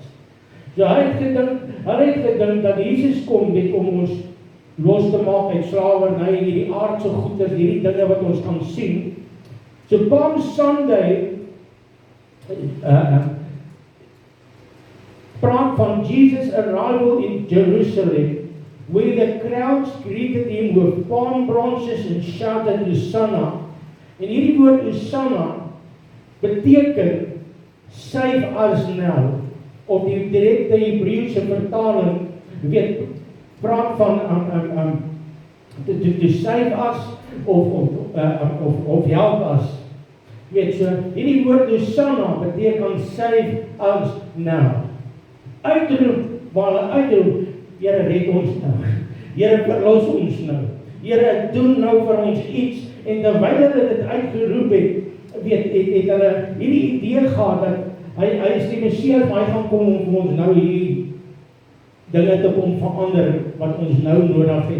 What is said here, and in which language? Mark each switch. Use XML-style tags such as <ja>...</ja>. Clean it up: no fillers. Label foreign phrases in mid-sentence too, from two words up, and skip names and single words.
<af>So hulle het gedink dat Jesus kom net om ons los te maak uit slawerny en hierdie aardse goeders, hierdie dinge wat ons kan sien.</af> <en>So Palm Sunday</en> <af>praat van</af> <en>Jesus' arrival in Jerusalem, where the crowds greeted him with palm branches and shouted Hosanna.</en> <af>En hierdie woord Hosanna beteken</af> <en>save us now,</en> <af>of die direkte Hebreëse vertaling praat van</af> <en>to save us</en> <af>of</af> <en>help us.</en> <af>So hierdie woord Hosanna beteken</af> <en>save us now.</en> <af>Uitroep, waar hulle uitroep, Here red ons nou, Here verlos ons nou, Here doen nou vir ons iets. En terwyl hulle dit uitgeroep het, het hulle hierdie idee gehad dat hy is die Messias, maar hy gaan kom om ons nou hier dinge te kom verander wat ons nou nodig het.</af>